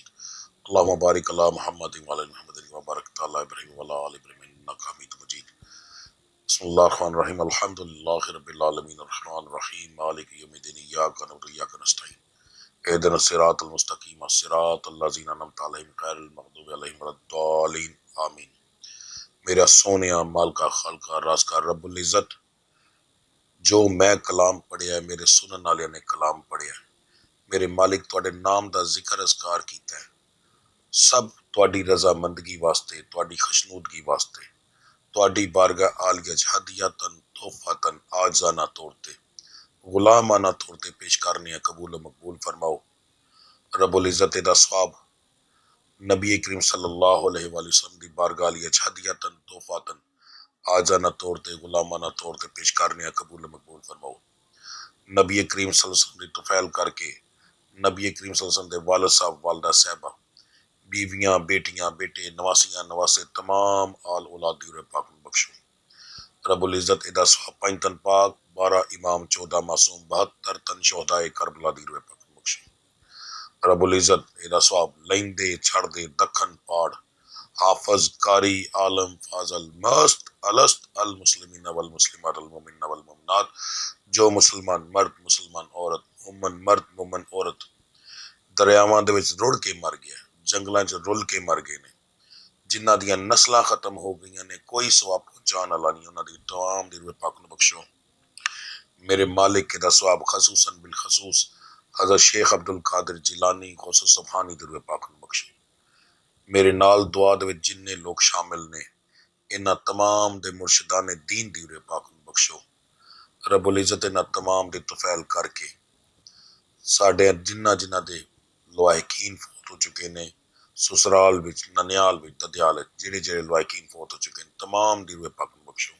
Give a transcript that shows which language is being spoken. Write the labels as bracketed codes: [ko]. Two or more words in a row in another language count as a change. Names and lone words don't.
[ar] اللهم بارك على محمد و على محمد و بارك على إبراهيم و على آل إبراهيم إنك حميد مجيد. بسم الله الرحمن الرحيم. الحمد لله رب العالمين الرحمن الرحيم مالك يوم الدين إياك نعبد و إياك نستعين اهدنا الصراط المستقيم صراط الذين أنعمت عليهم غير المغضوب عليهم ولا الضالين آمين. [pa] میرا سونیا مالکا خالقا رازقا ربّ العزت، جو میں کلام پڑھیا میرے سنن والے نے کلام پڑھیا، میرے مالک تہاڈے نام دا ذکر اذکار کیتا ہے، سب تہاڈی رضامندگی واسطے، تہاڈی خوشنودگی واسطے، تہاڈی بارگاہ عالیہ ہدیتاً تحفتاً عاجزانہ طور تے غلامانہ طور تے پیش کرنے قبول مقبول فرماؤ. ربّ العزت دا ثواب نبی کریم [ar] صلى الله عليه وسلم [pa] دی بارگاہ عالیہ ہدیتاً تحفتاً عاجزانہ طور تے غلامانہ طور تے پیش کرنے قبول مقبول فرماؤ. نبی کریم [ar] صلى الله عليه وسلم [pa] دی طفیل کرکے نبی کریم [ar] صلى الله عليه وسلم [pa] دے والد صاحب والدہ صاحبہ بیویاں بیٹیاں بیٹے نواسیاں نواسے تمام آل اولاد دی پاک بخشو. ربّ العزت ایدا ثواب 5 تن پاک 12 امام 14 معصوم 72 تن شہدائے کربلا دی پاک بخشو. ربّ العزت ایدا ثواب لیندے چھڑدے دکھن پہاڑ حافظ قاری عالم فاضل مست الست [ar] المسلمين والمسلمات المؤمن والمؤمنات, [pa] جو مسلمان مرد مسلمان عورت مومن مرد مومن عورت دریاواں دے وچ روڑھ کے مر گیا، جنگلاں چ رل کے مر گئے نے، جنہاں دیاں نسلاں ختم ہو گئیاں نے، کوئی ثواب پہنچانے والا نہیں، اوہناں دی تمام دی پاک نوں بخشو. میرے مالک دا ثواب خصوصاً بالخصوص حضرت شیخ عبدالقادر جیلانی غوث صمدانی دی پاک نوں بخشو. میرے نال دعا دے وچ جنے لوک شامل نے، ایہناں تمام دے مرشدانِ دین دی پاک نوں بخشو. ربّ العزت ایہناں تمام دے طفیل کرکے ساڈے جنہاں جنہاں دے لواحقین فوت ہو چکے نے، سسرال وچ ننھیال وچ ددھیال جیہڑے جیہڑے لواحقین فوت ہو چکے ہیں، تمام دی روح پاک نوں بخشو.